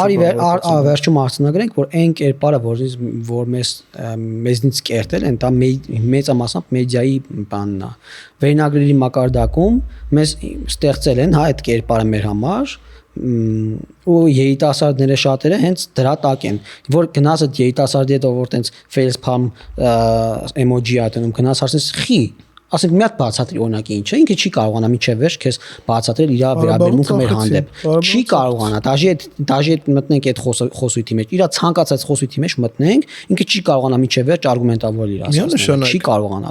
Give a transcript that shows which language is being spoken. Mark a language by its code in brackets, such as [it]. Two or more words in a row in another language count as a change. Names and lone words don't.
[hy] վերջում արձանագրենք որ այն կերպարը որ մեզնից կերտել են դա մեծամասամբ մեդիայի բանն է վերնագրերի մակարդակում մեզ ստեղծել են հա այդ կերպարը մեր համար ու երիտասարդները շատերը հենց դրա տակ են որ գնաս այդ երիտասարդի հետ որ տենց [en] face palm emoji [hy] ատնում գնաս ասես խի ասենք մի հատ բացատրի օրինակի ինչ է ինքը չի կարողանա միջև վերջ քեզ բացատրել իր վերաբերմունքը մեր հանդեպ չի կարողանա դաժե մտնենք այդ խոսույթի մեջ իր ցանկացած խոսույթի մեջ մտնենք ինքը չի կարողանա միջև վերջ արգումենտավորել իր ասածները չի կարողանա